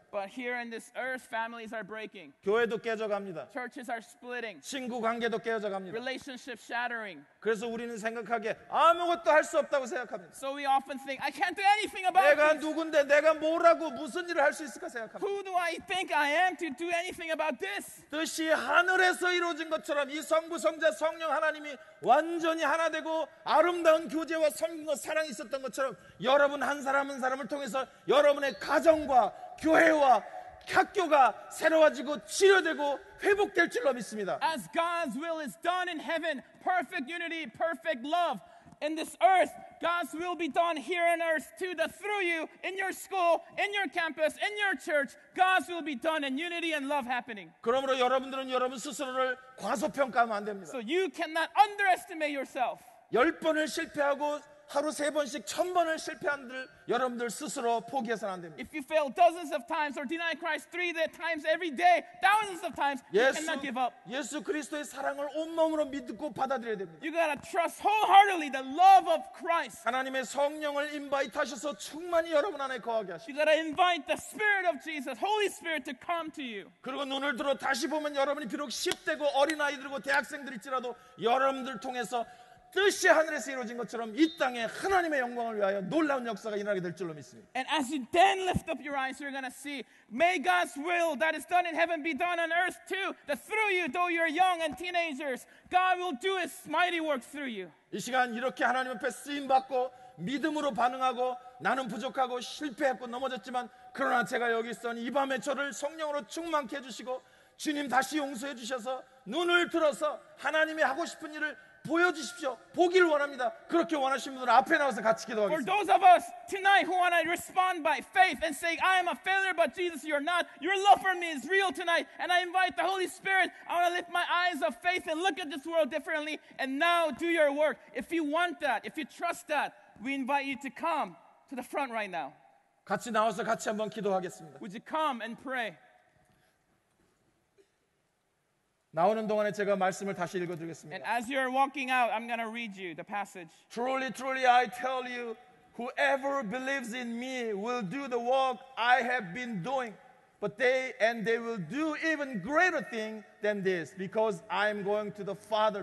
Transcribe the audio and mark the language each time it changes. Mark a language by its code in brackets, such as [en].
[en] But here in this earth, families are breaking. [ko] 교회도 깨져 갑니다. [en] Churches are splitting. [ko] 친구 관계도 깨어져 갑니다. [en] Relationships shattering. [ko] 그래서 우리는 생각하기에 아무것도 할 수 없다고 생각합니다. [en] So we often think, I can't do anything about [ko] 내가 [en] this. [ko] 누군데 내가 뭐라고 무슨 일을 할 수 있을까 생각합니다. [en] Who do I think I am to do anything about this? [ko] 뜻이 하늘에서 이루어진 것처럼 이 성부, 성자, 성령 하나님이 완전히 하나 되고 아름다운 교제와 섬김과 사랑이 있었던 것처럼 여러분 한 사람 한 사람을 통해서 여러분의 가정과 교회와 학교가 새로워지고 치료되고 회복될 줄로 믿습니다. [en] As God's will is done in heaven, perfect unity, perfect love. In this earth, God's will be done here on earth too, that through you, in your school, in your campus, in your church, God's will be done in unity and love happening. [ko] 그러므로 여러분들은 여러분 스스로를 과소평가하면 안 됩니다. [en] So you cannot underestimate yourself. [ko] 10번을 실패하고 하루 3번씩 1000번을 실패한 여러분들 스스로 포기해서는 안 됩니다. [en] If you fail dozens of times or deny Christ 3 times every day, thousands of times, you cannot give up. [ko] 예수 그리스도의 사랑을 온몸으로 믿고 받아들여야 됩니다. [en] You gotta trust wholeheartedly the love of Christ. [ko] 하나님의 성령을 인바이트하셔서 충만히 여러분 안에 거하게 하시고 [en] You gotta invite the Spirit of Jesus, Holy Spirit, to come to you. [ko] 그리고 눈을 들어 다시 보면 여러분이 비록 10대고 어린아이들이고 대학생들일지라도 여러분들 통해서 뜻이 하늘에서 이루어진 것처럼 이 땅에 하나님의 영광을 위하여 놀라운 역사가 일어나게 될 줄로 믿습니다. [en] And as you then lift up your eyes, you're going to see, may God's will that is done in heaven be done on earth too, that through you, though you're young and teenagers, God will do His mighty work through you. [ko] 이 시간 이렇게 하나님 앞에 쓰임받고 믿음으로 반응하고 나는 부족하고 실패했고 넘어졌지만 그러나 제가 여기 있으니 이 밤에 저를 성령으로 충만케 해주시고 주님 다시 용서해 주셔서 눈을 들어서 하나님이 하고 싶은 일을 보여주십시오. 보길 원합니다. 그렇게 원하시는 분들은 앞에 나와서 같이 [en] For [ko] 기도하겠습니다. [en] those of us tonight who want to respond by faith and say, I am a failure, but Jesus, you're not. Your love for me is real tonight. And I invite the Holy Spirit. I want to lift my eyes of faith and look at this world differently. And now do your work. If you want that, if you trust that, we invite you to come to the front right now. [ko] 같이 나와서 같이 한번 기도하겠습니다. [en] Would you come and pray? [ko] 나오는 동안에 제가 말씀을 다시 [en] And [ko] 읽어드리겠습니다. [en] as you're walking out, I'm going to read you the passage. Truly, truly, I tell you, whoever believes in me will do the work I have been doing. But they will do even greater thing than this, because I am going to the Father.